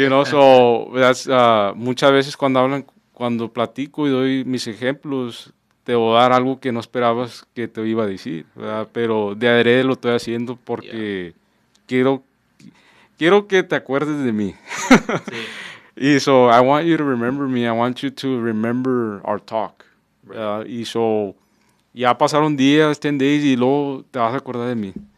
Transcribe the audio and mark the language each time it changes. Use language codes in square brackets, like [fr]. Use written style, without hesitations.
[en] so, that's, [es] muchas veces cuando platico y doy mis ejemplos, te voy a dar algo que no esperabas que te iba a decir, ¿verdad? Pero de adrede lo estoy haciendo porque quiero que te acuerdes de mí. Sí. [en] Y so, I want you to remember me, I want you to remember our talk. Right. [es] Y so, ya pasaron días, [en] 10 days, [es] y luego te vas a acordar de mí.